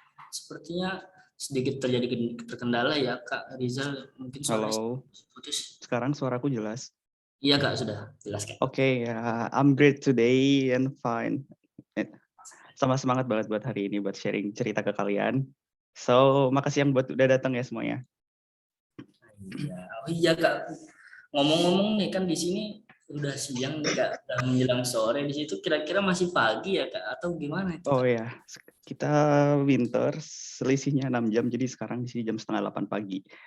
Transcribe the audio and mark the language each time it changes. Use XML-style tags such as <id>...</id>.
<id>Sepertinya sedikit terjadi terkendala ya Kak Rizal, mungkin suara Halo, putus. sekarang suaraku jelas. Iya Kak, sudah jelas Kak.</id> <en>Oke, I'm great today and fine.</en> <id>Sama semangat banget buat hari ini, buat sharing cerita ke kalian. So, makasih yang buat udah datang ya semuanya. Iya. Oh iya Kak, ngomong-ngomong nih kan di sini udah siang nih Kak, udah menjelang sore. Di situ kira-kira masih pagi ya Kak, atau gimana itu? Oh ya, kita winter, selisihnya 6 jam, jadi sekarang di sini jam 7:30 pagi.</id>